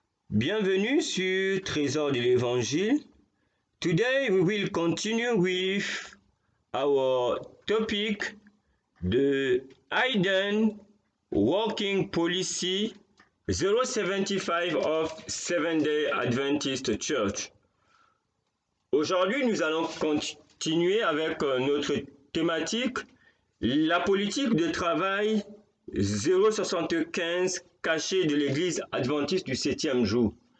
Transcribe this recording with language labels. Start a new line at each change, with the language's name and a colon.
French: Bienvenue sur Trésor de l'Évangile.
English: Today we will continue with our topic, the Hidden Working Policy 075 of Seventh-day Adventist Church.
French: Aujourd'hui, nous allons continuer avec notre thématique, la politique de travail 075 cachée de l'Église adventiste du 7e jour.